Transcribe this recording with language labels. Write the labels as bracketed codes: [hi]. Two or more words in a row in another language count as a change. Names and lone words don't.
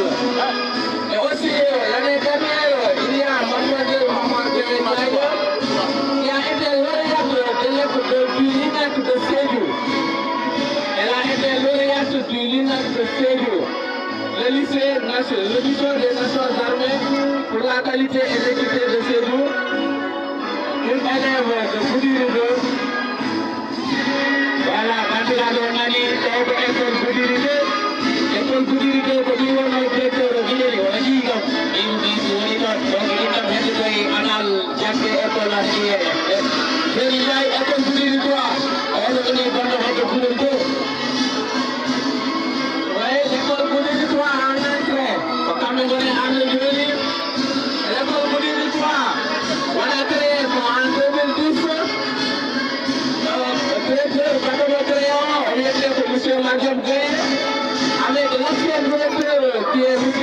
[fr] Et aussi, l'année dernière, il y a Mademoiselle Maman Ndiaye, qui a été lauréate du LINAC de Sédhiou. Elle a été lauréate du LINAC de Sédhiou. Le lycée des Nations Armées pour la qualité et l'équité de Sédhiou, une élève de Goudiri 2. [ff] Voilà, Bandiraɓe nani taw ko école Goudiri 2. École Goudiri 2 ko ɗi wonno directeur Guileli o waɗi kam ɗi woni ɗon donc ɗiɗam hedde koye anal jagge école aji Seydi Ndiaye école Goudiri 3 oɗo woni gonɗo hedde Goudiri 2. [fr] L'école Goudiri 3 en entrée, comme on a dit, l'école Goudiri 3, on a créé en 2010, le directeur Badogo Créon, on était pour M. Madjab Gaye, avec l'ancien directeur qui est M.